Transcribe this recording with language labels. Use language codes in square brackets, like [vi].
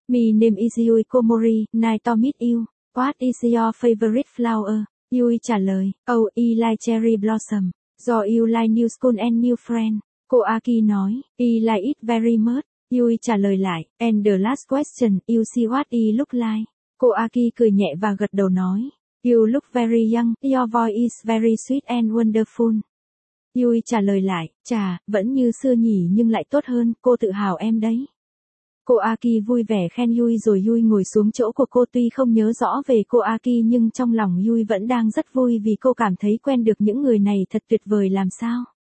[en] My name is Yui Komori, nice to meet you. What is your favorite flower? [vi] Yui trả lời. [en] Oh, I like cherry blossom. Do you like new school and new friend? [vi] Cô Aki nói. [en] I like it very much. [vi] Yui trả lời lại. [en] And the last question, you see what I look like? [vi] Cô Aki cười nhẹ và gật đầu nói. [en] You look very young, your voice is very sweet and wonderful. [vi] Yui trả lời lại, chà, vẫn như xưa nhỉ nhưng lại tốt hơn, cô tự hào em đấy. Cô Aki vui vẻ khen Yui rồi Yui ngồi xuống chỗ của cô, tuy không nhớ rõ về cô Aki nhưng trong lòng Yui vẫn đang rất vui vì cô cảm thấy quen được những người này thật tuyệt vời làm sao.